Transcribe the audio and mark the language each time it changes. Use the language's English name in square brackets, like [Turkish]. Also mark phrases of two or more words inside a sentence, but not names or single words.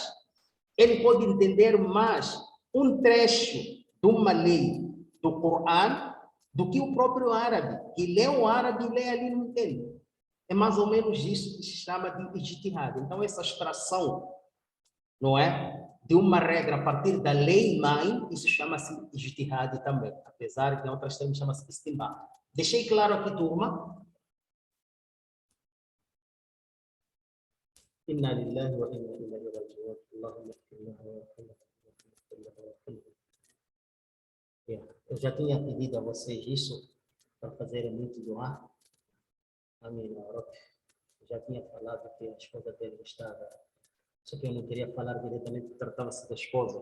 [Portuguese] Ele pode entender mais um trecho de uma lei do Corão do que o próprio árabe, que lê o árabe e lê ali e não entende. É mais ou menos isso que se chama de ijtihad. Então, essa extração, não é? De uma regra a partir da lei-mãe, isso chama-se ijtihad também, apesar que em outras termos chama-se istinbat. Deixei claro aqui, turma? [Arabic] إنا لله وإنا إليه راجعون. [Portuguese] Allahumma eu já tinha pedido a vocês isso para fazerem muito doar. Amém. Eu já tinha falado que a esposa dele estava. Só que eu não queria falar diretamente, porque tratava-se da esposa.